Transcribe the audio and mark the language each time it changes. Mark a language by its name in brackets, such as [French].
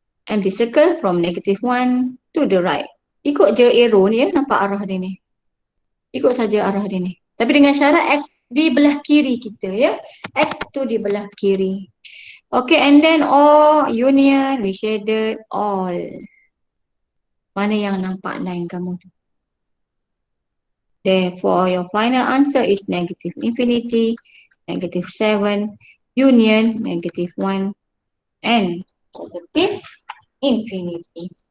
[English] Empty circle from negative 1 to the right. [Malay] Ikut je arrow ni ya, nampak arah dia ni. Ikut saja arah dia ni. Tapi dengan syarat x di belah kiri kita ya. X tu di belah kiri. [English] Okay, and then all union, we shaded all. [Malay] Mana yang nampak line kamu tu? [English] Therefore, your final answer is negative infinity, negative 7, union, negative 1, and positive infinity.